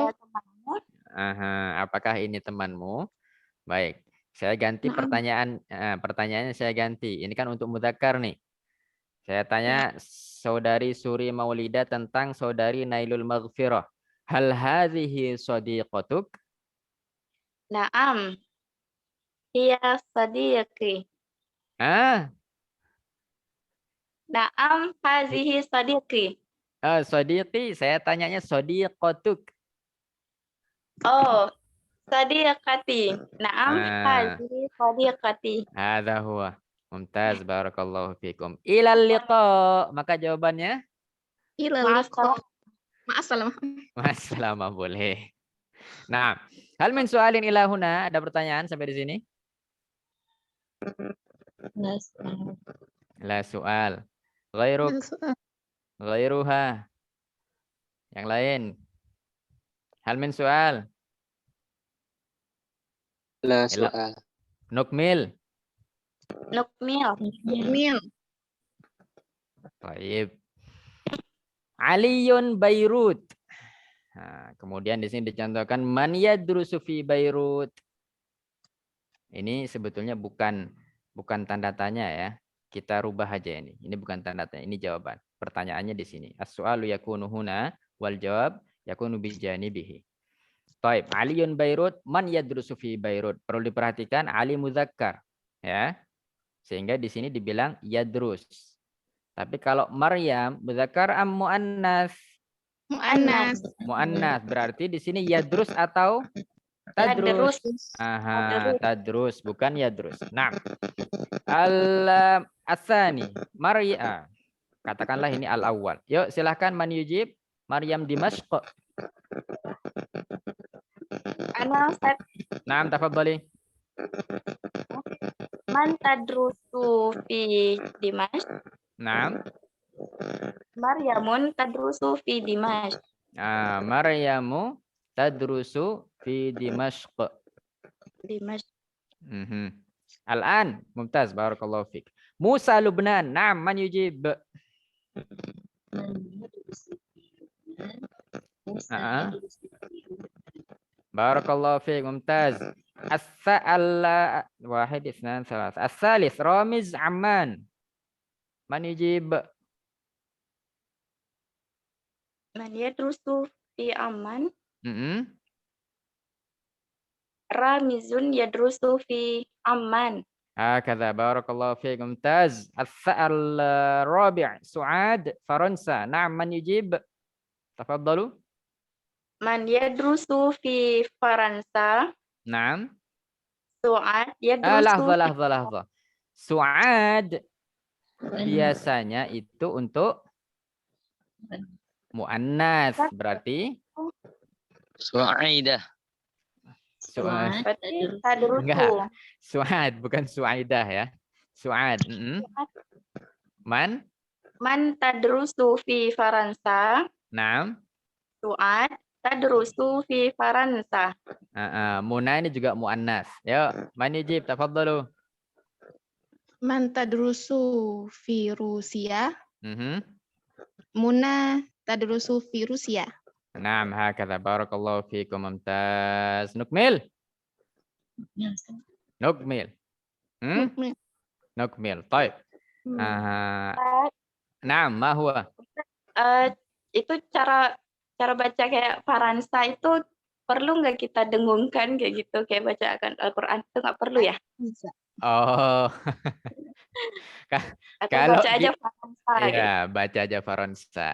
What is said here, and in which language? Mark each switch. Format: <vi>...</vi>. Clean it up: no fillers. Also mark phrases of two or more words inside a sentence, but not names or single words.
<id>Temanmu? Aha, apakah ini temanmu? Baik, saya ganti pertanyaannya saya ganti. Ini kan untuk mudzakkar nih. Saya tanya saudari Suri Maulida tentang saudari Nailul Maghfirah.</id> <ar>هل هذه صديقتك? نعم. هي صديقي. Ah, نعم هذه صديقي.</ar> <id>sadiqi, saya tanyanya sadiqatuk.</id> <ar>Oh, sadiqati. نعم هذه صديقتي. هذا هو. ممتاز، بارك الله فيكم. إلى اللقاء.</ar> <id>Maka jawabannya</id> <ar>Ma'assalam.</ar> <id>Masalah boleh.</id> <ar>Nah, هل من سؤال إلى هنا,</ar> <id>ada pertanyaan sampai di sini?</id> <ar>لا سؤال. غيرك، غيرها.</ar> <id>Yang lain.</id> <ar>هل من سؤال. لا سؤال. Nukmil. Nukmil. Mil. Baik. Aliyun Beirut.</ar> <id>Nah, kemudian di sini dicontohkan</id> <ar>من يدرس في بيروت.</ar> <id>Ini sebetulnya bukan tanda tanya ya. Kita rubah aja ini. Ini bukan tanda tanya, ini jawaban. Pertanyaannya di sini.</id> <ar>السؤال يكون هنا والجواب يكون بجانبه. Taib. علي بيروت، من يدرس في بيروت.</ar> <id>Perlu diperhatikan Ali muzakkar, ya. Sehingga di sini dibilang yadrus. Tapi kalau Maryam</id> <ar>مذكر أم مؤنث? Mu'annas. Muannas.</ar> <id>Berarti di sini yadrus atau tadrus? Aha, tadrus bukan yadrus. Nah,</id> <ar>الثاني مريم.</ar> <id>Katakanlah ini al-awwal. Yuk silahkan</id> <ar>من يجيب.</ar> <id>Maryam Dimashq.</id> <ar>أنا أستاذ. نعم، تفضلي. من تدرس في دمشق. Naam. مريم تدرس في دمشق. مريم تدرس في دمشق. Dimashq. الآن، ممتاز، بارك الله فيك. موسى لبنان، نعم، من يجيب. بارك الله فيك، ممتاز. Wahid, اثنان، ثلاث. الثالث، رامز عمان. من يجيب. من يدرس في عمان. Mm-mm. رامز يدرس في عمان. هكذا، بارك الله فيك، ممتاز. الرابع سعاد، فرنسا. نعم، من يجيب؟ تفضلوا. من يدرس في فرنسا. Na'am. سعاد يدرس Lahza.</ar> <id>Su'ad biasanya itu untuk muannas, berarti</id> <ar>Su'aidah. Su'ad.</ar> <id>berarti tadrusu. Enggak. Su'ad bukan Su'aidah ya. Su'ad.</id> <ar>Man تدرس في فرنسا. Naam. سعاد تدرس في فرنسا.</ar> <id>Muna ini juga muannas. Yuk,</id> <ar>من يجيب، تفضلوا. من تدرس في روسيا. Mhm. منى تدرس في روسيا. Naam, هكذا، بارك الله فيكم، ممتاز. نكمل. نكمل. طيب. نعم، ما هو?</ar> <id>Itu cara baca kayak Faransa itu perlu nggak kita dengungkan kayak gitu, kayak bacaan Al-Quran itu nggak perlu ya? Oh. Atau Kalau baca aja Faransa. Iya, baca aja Faransa.</id>